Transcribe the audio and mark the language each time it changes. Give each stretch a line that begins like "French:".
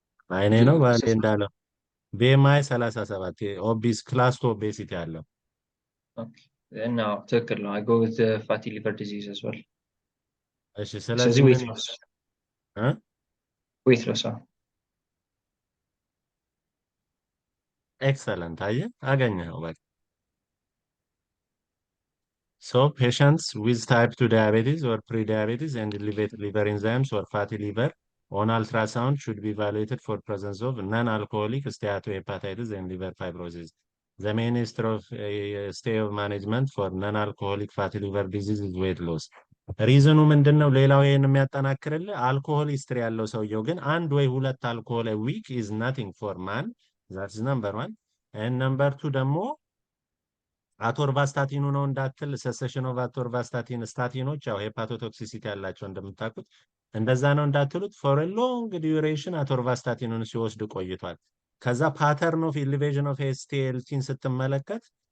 Amharic: አይኔ ነው ባለ እንዳለው BMI 37 ኦቢስ ክላስ 2 ኦቤሲቲ አለው።
English: Okay. No,
Amharic: ትክክል ነው.
English: I go with the fatty liver disease as well.
Amharic: እሺ ስለዚህ
English: weight loss. weight loss. Excellent.
Amharic: አገኘኸው በቃ።
English: So patients with type 2 diabetes or pre-diabetes and elevated liver enzymes or fatty liver on ultrasound should be evaluated for presence of non-alcoholic steatohepatitis and liver fibrosis. The main stay of management for non-alcoholic fatty liver disease is weight loss.
Amharic: ሪዝኑ ምንድነው? ሌላው ይሄን የሚያጠናክርልህ አልኮሆል ሂስትሪ ያለው ሰውየው ግን አንድ ወይ ሁለት አልኮሆል ዊክ
English: is nothing for man. That's number 1. And number 2
Amharic: ደግሞ አቶርቫስታቲኑ ነው እንዳትል ሰሰሽን ኦፍ አቶርቫስታቲን ስታቲኖች ያው ሄፓቶቶክሲሲቲ ያላቸው እንደምታውቁት እንደዛ ነው እንዳትሉት
English: for a long duration
Amharic: አቶርቫስታቲኑን ሲወስድ ቆይቷል። ከዛ ፓተርን ኦፍ ኢሊቬሽን ኦፍ ኤስቲኤልቲን ስትመለከት